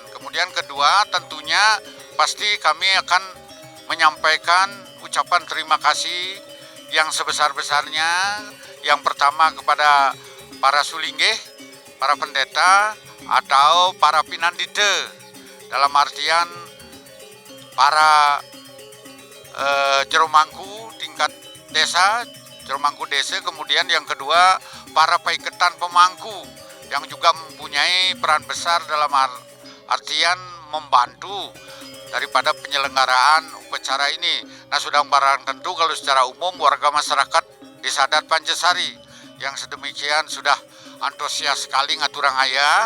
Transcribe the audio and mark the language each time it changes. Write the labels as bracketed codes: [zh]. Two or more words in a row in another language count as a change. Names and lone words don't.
[id] Kemudian kedua, tentunya pasti kami akan menyampaikan ucapan terima kasih yang sebesar-besarnya. Yang pertama kepada para sulinggih, para pendeta atau para pinandite, dalam artian para jero mangku tingkat desa, jero mangku desa. Kemudian yang kedua para paiketan pemangku yang juga mempunyai peran besar dalam artian membantu daripada penyelenggaraan upacara ini. Nah, sudah barang tentu kalau secara umum warga masyarakat Desa Adat Pancasari yang sedemikian sudah antusias sekali [ban] ngaturang ayah.